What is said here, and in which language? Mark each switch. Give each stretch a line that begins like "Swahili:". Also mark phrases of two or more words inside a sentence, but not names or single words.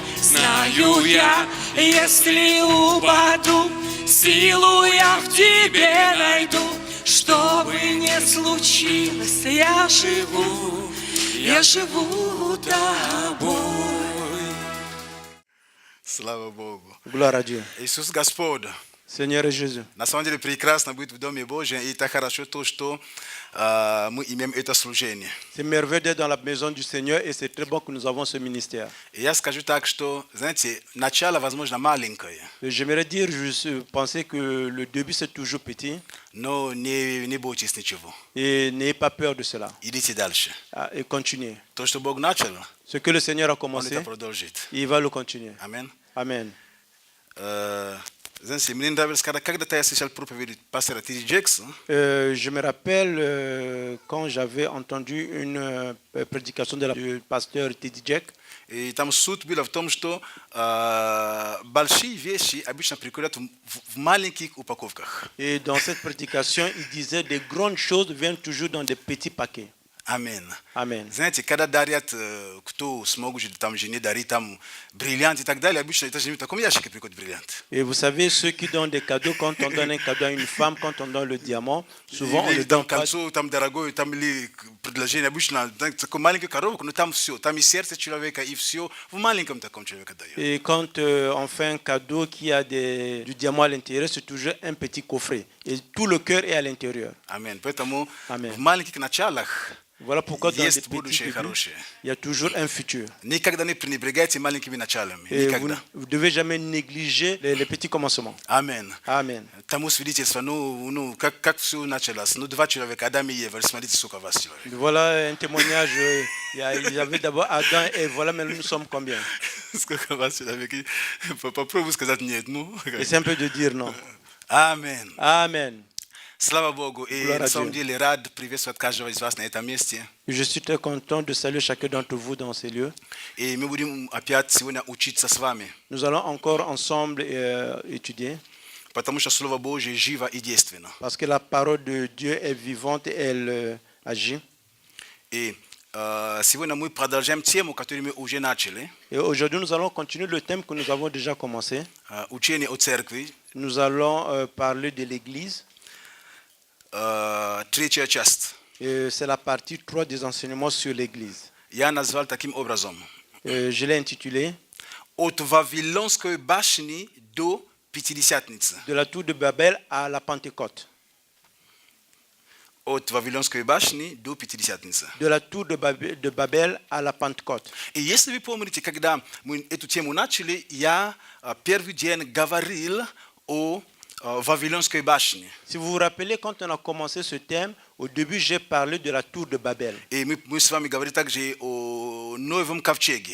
Russian: Знаю я, если упаду, силу я в тебе найду. Что бы ни случилось, я живу тобой. Слава Богу.
French: Gloire à Dieu.
Russian: Иисус Господь.
French: Seigneur et Jésus.
Russian: На самом деле прекрасно быть в Доме Божьем, и так хорошо то, что мы имеем это служение.
French: C'est merveilleux d'être dans la maison du Seigneur et c'est très bon que nous avons ce ministère.
Russian: И я скажу так, что, знаете, начало, возможно, маленькое,
French: J'aimerais dire, je pensais que le début c'est toujours petit
Russian: но не бойтесь ничего.
French: et n'ayez pas peur de cela.
Russian: Идите дальше.
French: Et continuez.
Russian: То, что Бог начал,
French: Ce que le Seigneur a
Russian: Он
French: commencé,
Russian: это продолжит.
French: il va le continuer.
Russian: Аминь.
French: Amen.
Russian: Знаете, мне нравилось, когда-то я слышал проповедь пастора Тиди Джекса,
French: Je me rappelle quand j'avais entendu une prédication du pasteur Teddy Jack.
Russian: и там суть была в том, что большие вещи обычно приходят в маленьких упаковках.
French: Et dans cette prédication, il disait des grandes choses viennent toujours dans des petits paquets.
Russian: Аминь.
French: Amen.
Russian: Знаете, когда дарят, кто смог там жене дарить там бриллиант и так далее, обычно это же в таком ящике приходит бриллиант.
French: Et vous savez, ceux qui donnent des cadeaux, quand on donne un cadeau à une femme, quand on donne le diamant, souvent on
Russian: Или
French: ne
Russian: там
French: donne pas.
Russian: кольцо, там дорогое, там или предложение обычно, такой маленький коробок, но там все, там и сердце человека, и все в маленьком таком человека дает.
French: Et quand on fait un cadeau qui a du diamant à l'intérieur, c'est toujours un petit coffret. Et tout le cœur est à l'intérieur.
Russian: Аминь. Поэтому
French: Amen.
Russian: в маленьких началах
French: Voilà pourquoi dans les
Russian: есть
French: petits
Russian: будущее
French: débuts,
Russian: хорошее.
French: il y a toujours un futur.
Russian: Никогда не пренебрегайте маленькими началами.
French: Et vous
Russian: Никогда.
French: ne devez jamais négliger les petits commencements.
Russian: Аминь.
French: Amen.
Russian: Тому свидетельство, как все началось. Два человека, Адам и Ева, смотрите, сколько вас человек.
French: Voilà un témoignage. Il y avait d'abord Adam et voilà maintenant nous sommes combien.
Russian: Сколько вас человек. Попробуй сказать нет, ну.
French: Et c'est un peu de dire non.
Russian: Аминь.
French: Amen.
Russian: Слава Богу. И
French: Gloire à
Russian: на самом
French: Dieu.
Russian: деле рад приветствовать каждого из вас на этом месте.
French: Je suis très content de saluer chacun d'entre vous dans ces lieux.
Russian: И мы будем опять сегодня учиться с вами.
French: Nous allons encore ensemble étudier
Russian: Потому что Слово Божье живо и действенно.
French: parce que la parole de Dieu est vivante et elle agit.
Russian: И сегодня мы продолжаем тему, которую мы уже начали.
French: Et aujourd'hui, nous allons continuer le thème que nous avons déjà commencé.
Russian: Учение о церкви.
French: Nous allons parler de l'Église.
Russian: Третья часть.
French: Et c'est la partie 3 des enseignements sur l'Église.
Russian: Я назвал таким образом.
French: Je l'ai intitulé
Russian: От Вавилонской башни до Пятидесятницы.
French: De la tour de Babel à la Pentecôte.
Russian: От Вавилонской башни до Пятидесятницы.
French: De la tour de Babel à la Pentecôte.
Russian: И если вы помните, когда мы эту тему начали, я первый день говорил о Вавилонской башне.
French: Si vous vous rappelez, quand on a commencé ce thème, au début, j'ai parlé de la tour de Babel.
Russian: И мы с вами говорили также о Новом ковчеге.